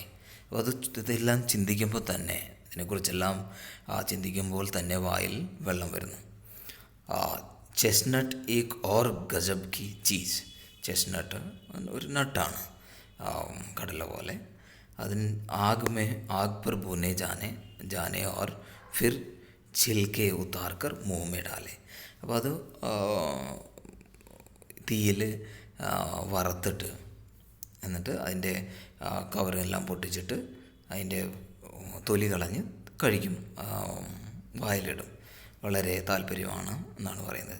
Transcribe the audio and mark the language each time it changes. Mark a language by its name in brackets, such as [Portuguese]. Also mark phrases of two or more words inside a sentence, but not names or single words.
[Malayalam] അപ്പോൾ ഇതെല്ലാം ചിന്തിക്കുമ്പോൾ തന്നെ, ഇതിനെക്കുറിച്ചെല്ലാം ചിന്തിക്കുമ്പോൾ തന്നെ വായിൽ വെള്ളം വരുന്നു. [Hindi] चेस्टनट एक और गजब की चीज़. [Malayalam] ചെസ്നട്ട് ഒരു നട്ടാണ്, കടല പോലെ. [Hindi] അതിന് ആഗ് पर भुने जाने और फिर छिलके उतार कर मुँह में डाले. [Malayalam] അപ്പോൾ അത് തീയിൽ വറുത്തിട്ട് എന്നിട്ട് അതിൻ്റെ കവറെല്ലാം പൊട്ടിച്ചിട്ട് അതിൻ്റെ തൊലി കളഞ്ഞ് കഴിക്കും, വായിലിടും. വളരെ താല്പര്യമാണ് എന്നാണ് പറയുന്നത്.